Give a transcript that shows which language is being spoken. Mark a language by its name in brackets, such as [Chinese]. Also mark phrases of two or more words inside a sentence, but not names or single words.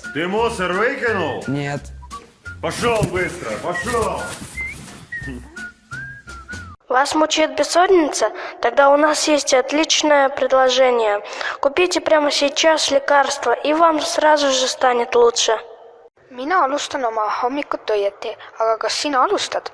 [Russian] Ты мусор выкинул? Нет. Пошел быстро, пошел! Вас мучает бессонница? Тогда у нас есть отличное предложение. Купите прямо сейчас лекарство, и вам сразу же станет лучше. [Estonian] Mina alustan oma hommikut õieti, aga kas sina alustad?